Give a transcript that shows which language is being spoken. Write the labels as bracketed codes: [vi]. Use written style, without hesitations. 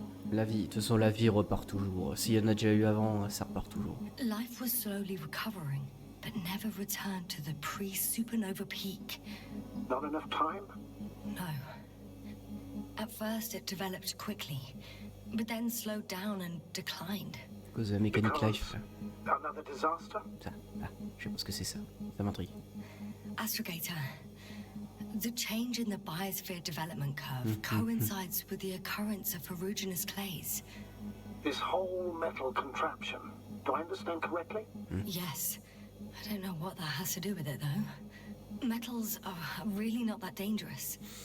[fr] La vie, de toute façon la vie repart toujours. S'il y en a déjà eu avant, ça repart toujours. [en] Life was slowly recovering, but never returned to the pre-supernova peak. Not enough time? No. At first it developed quickly, but then slowed down and declined. [fr] À cause de la mécanique life. [en] Another disaster? [fr] Ça, là, je sais pas ce que c'est ça. Ça m'intrigue. [en] Astrogator, the change in the biosphere development curve coincides with the occurrence of ferruginous clays. This whole metal contraption. Do I understand correctly? Yes. I don't know what that has to do with it, though. Metals are really not that dangerous.